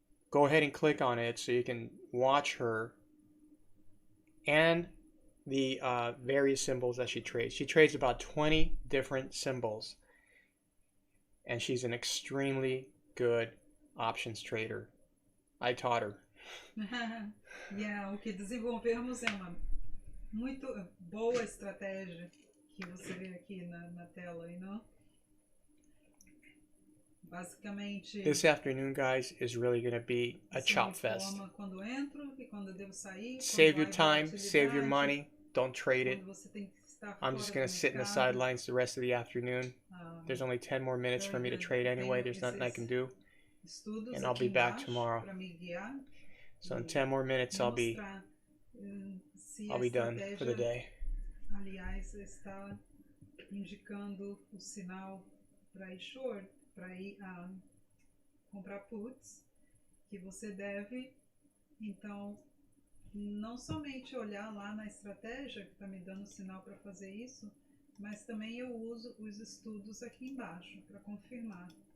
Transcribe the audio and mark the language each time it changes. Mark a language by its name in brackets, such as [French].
[English] Go ahead and click on it so you can watch her and the various symbols that she trades. She trades about 20 different symbols, and she's an extremely good options trader. I taught her. [Portuguese] O que desenvolvemos é uma muito boa estratégia que você vê aqui na tela, não? Basicamente, [English] this afternoon, guys, is really going to be a chop fest. [Portuguese] Quando entro e quando devo sair, [English] save your time, save your money, don't trade it. I'm just going to sit in the sidelines the rest of the afternoon. There's only 10 more minutes for me to trade anyway. There's nothing I can do. And I'll be back tomorrow. So in 10 more minutes, I'll be done for the day. [Portuguese] Aliás, está indicando o sinal para ir short, para ir comprar puts, que você deve, então, não somente olhar lá na estratégia, que está me dando sinal para fazer isso, mas também eu uso os estudos aqui embaixo para confirmar.